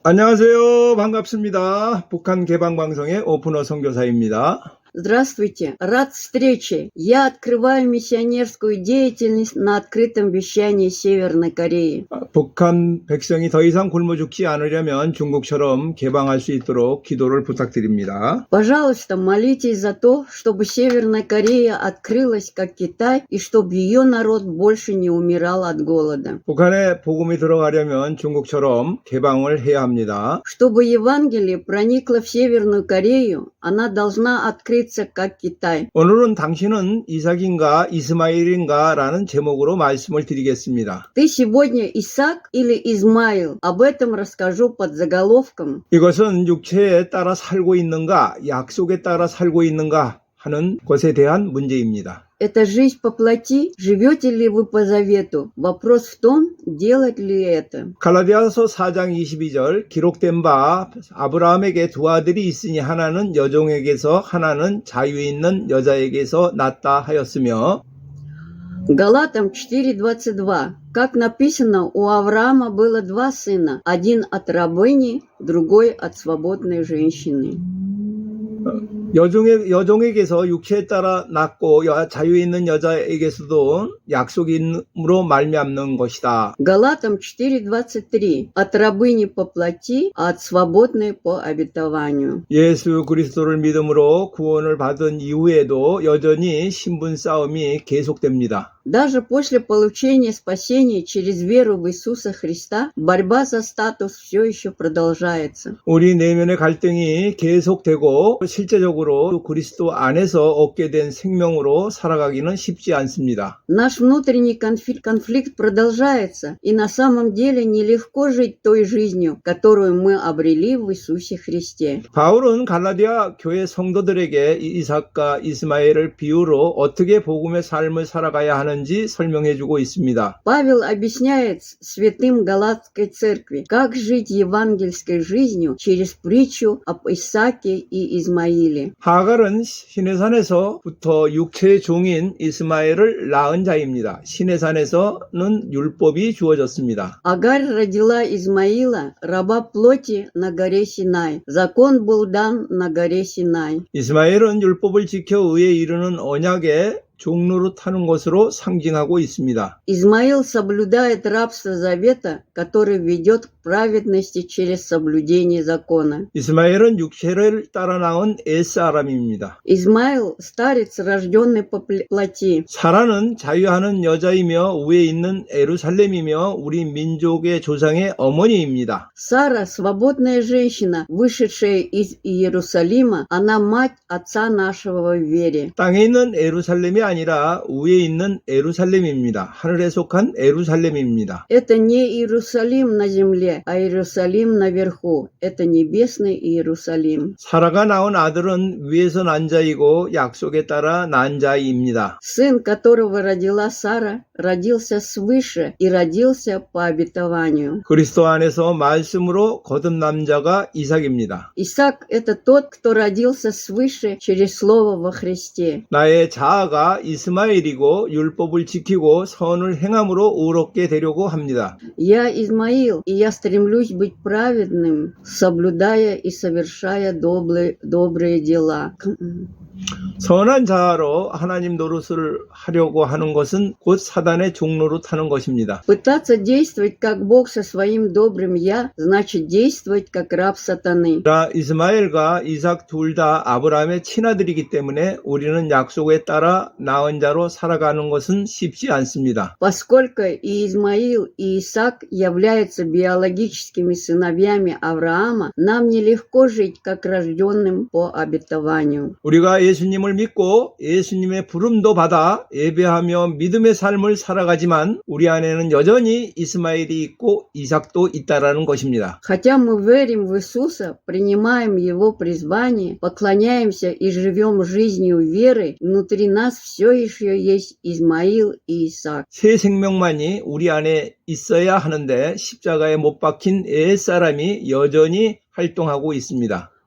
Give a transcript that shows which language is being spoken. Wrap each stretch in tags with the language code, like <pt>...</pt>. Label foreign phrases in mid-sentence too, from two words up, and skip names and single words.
<ko>안녕하세요. 반갑습니다. 북한 개방방송의 오픈어 선교사입니다.</ko> <ru>Здравствуйте, рад встрече. Я открываю миссионерскую деятельность на открытом вещании Северной Кореи.</ru> <ko>북한 백성이 더 이상 굶어 죽지 않으려면 중국처럼 개방할 수 있도록 기도를 부탁드립니다.</ko> <ru>Пожалуйста, молитесь за то, чтобы Северная Корея открылась как Китай и чтобы ее народ больше не умирал от голода.</ru> <ko>북한에 복음이 들어가려면 중국처럼 개방을 해야 합니다.</ko> <ru>Чтобы Евангелие проникло в Северную Корею, она должна открыться как Китай.</ru> <ko>오늘은 당신은 이삭인가 이스마일인가 라는 제목으로 말씀을 드리겠습니다.</ko> <ru>Ты сегодня Исаак или Измаил? Об этом расскажу под заголовком.</ru> <ko>이것은 육체에 따라 살고 있는가 약속에 따라 살고 있는가 하는 것에 대한 문제입니다.</ko> <ru>Это жизнь по плоти? Живете ли вы по завету? Вопрос в том, делать ли это.</ru> <ko>갈라디아서 4장 22절 기록된 바 아브라함에게 두 아들이 있으니 하나는 여종에게서 하나는 자유 있는 여자에게서 났다 하였으며</ko> <ru>Галатам 4:22. Как написано, у Авраама было два сына, один от рабыни, другой от свободной женщины.</ru> <ko>여종에게서 육체에 따라 낳고 자유 있는 여자에게서도 약속임으로 말미암는 것이다.</ko> <ru>Галатам 4:23. От рабыни по плоти, а от свободной по обетованию.</ru> <ko>예수 그리스도를 믿음으로 구원을 받은 이후에도 여전히 신분 싸움이 계속됩니다.</ko> <ru>Даже после получения спасения через веру в Иисуса Христа, борьба за статус все еще продолжается.</ru> <ko>우리 내면의 갈등이 계속되고 실제적으로 그리스도 안에서 얻게 된 생명으로 살아가기는 쉽지 않습니다.</ko> <ru>Наш внутренний конфликт продолжается, и на самом деле нелегко жить той жизнью, которую мы обрели в Иисусе Христе.</ru> <ko>바울은 갈라디아 교회 성도들에게 이삭과 이스마엘을 비유로 어떻게 복음의 삶을 살아가야 하는지 설명해주고 있습니다.</ko> <ru>Павел объясняет святым Галатской церкви, как жить евангельской жизнью через притчу об Исааке и Измаиле.</ru> <ko>하갈은 시내산에서부터 육체의 종인 이스마엘을 낳은 자입니다. 시내산에서는 율법이 주어졌습니다.</ko> <ru>Агарь родила Измаила, раба плоти на горе Синай. Закон был дан на горе Синай.</ru> <ko>이스마엘은 율법을 지켜 의에 이르는 언약의 종로로 타는 것으로 상징하고 있습니다.</ko> <ru>Измаил соблюдает рабство завета, который ведет к праведности через соблюдение закона.</ru> <ko>이스마엘은 육체를 따라 낳은 옛사람입니다.</ko> <ru>Измаил – старец, рожденный по плоти.</ru> <ko>사라는 자유하는 여자이며 위에 있는 에루살렘이며 우리 민족의 조상의 어머니입니다.</ko> <ru>Сара – свободная женщина, вышедшая из Иерусалима. Она мать отца нашего в вере.</ru> <ko>땅에 있는 에루살렘이 아니라 위에 있는 에루살렘입니다. 하늘에 속한 에루살렘입니다.</ko> <ru>Это не Иерусалим на земле, а Иерусалим наверху. Это небесный Иерусалим.</ru> <ko>사라가 낳은 아들은 위에서 난 자이고 약속에 따라 난 자입니다.</ko> <ru>Сын, которого родила Сара, родился свыше и родился по обетованию.</ru> <ko>그리스도 안에서 말씀으로 거듭난 자가 이삭입니다.</ko> <ru>Исаак – это тот, кто родился свыше через Слово во Христе.</ru> <ko>나의 자아가 이스마엘이고 율법을 지키고 선을 행함으로 의롭게 되려고 합니다.</ko> <ru>Я Измаил, и я стремлюсь быть праведным, соблюдая и совершая добрые дела.</ru> <ko>선한 자아로 하나님 노릇을 하려고 하는 것은 곧 사단의 종로로 타는 것입니다.</ko> <ru>Пытаться действовать как Бог со своим добрым «я» значит действовать как раб сатаны.</ru> <ko>이스마엘과 이삭 둘 다 아브라함의 친아들이기 때문에 우리는 약속에 따라 낳은 자로 살아가는 것은 쉽지 않습니다.</ko> <ru>Поскольку и Измаил, и Исаак являются биологическими сыновьями Авраама, нам нелегко жить как рожденным по обетованию.</ru> <ko>우리가 예수님을 믿고 예수님의 부름도 받아 예배하며 믿음의 삶을 살아가지만 우리 안에는 여전히 이스마엘이 있고 이삭도 있다라는 것입니다.</ko> <ru>Хотя мы верим в Иисуса, принимаем Его призвание, поклоняемся и живем жизнью веры, внутри нас все еще есть Измаил и Исаак.</ru> <ko>새 생명만이 우리 안에 있어야 하는데 십자가에 못 박힌 옛사람이 여전히 활동하고 있습니다.</ko>